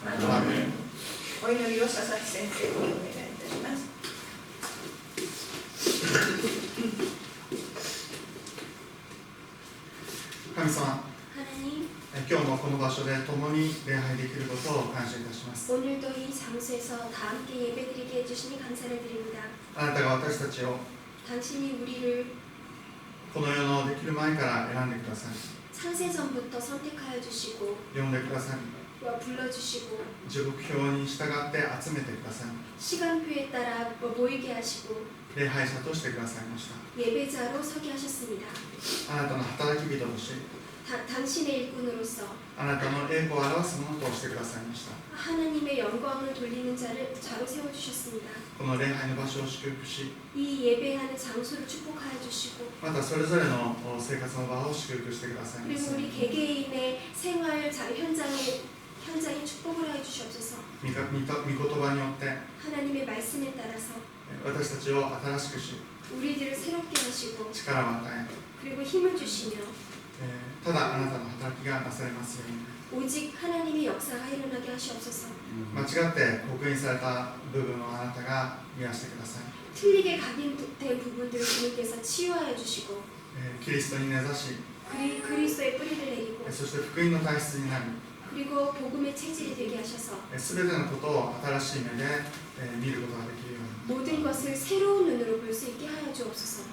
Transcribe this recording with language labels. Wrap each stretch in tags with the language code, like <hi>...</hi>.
<ja>アーメン。お祈りを佐々木先生にお願いいたします。神様、今日もこの場所で共に礼拝できることを感謝いたします。</ja> <ko>오늘도 이 장소에서 다 함께 예배드리게 해주시니 감사를 드립니다.</ko> <ja>あなたが私たちを</ja> <ko>당신이 우리를</ko> <ja>この世のできる前から選んでください。</ja> <ko>창세 전부터 선택하여 주시고</ko> <ja>呼んでくださり、</ja> <ko>불러주시고</ko> <ja>時刻表に従って集めてください</ja> <ko>시간표에 따라 모이게 하시고</ko> <ja>礼拝者としてくださいました</ja> <ko>예배자로 서게 하셨습니다.</ko> <ja>あなたの働き人とし</ja> <ko>당신의 일꾼으로서</ko> <ja>あなたの栄光を表すものとしてくださいました</ja> <ko>하나님의 영광을 돌리는 자로 세워주셨습니다.</ko> <ja>この礼拝の場所を祝福し</ja> <ko>이 예배하는 장소를 축복하여 주시고</ko> <ja>またそれぞれの生活の場を祝福してくださいま</ja> <ko>그리고</ko> <ja>す</ja> <ko>우리 개개인의 생활 현장에 축복을 하여 주시옵소서.</ko> <ja>御言葉によって</ja> <ko>하나님의 말씀에 따라서</ko> <ja>私たちを新しくし</ja> <ko>우리들을 새롭게 하시고</ko> <ja>力を与</ja> <ko>그리고 힘을 주시며</ko> <ja>えただあなたの働きがなされますように</ja> <ko>오직 하나님의 역사가 일어나게 하시옵소서.</ko> <ja>間違って刻印された部分をあなたが癒してください</ja> <ko>틀리게 각인된 부분들을 주님께서 치유하여 주시고</ko> <ja>キリストに根ざし</ja> <ko>그리스도의 뿌리를 내리고</ko> <ja>そして福音の体質になり</ja> <ko>그리고 복음의 체질이 되게 하셔서</ko> <ja>すべてのことを新しい目で見ることができるように</ja> <ko>모든 것을 새로운 눈으로 볼 수 있게 하여 주옵소서.</ko>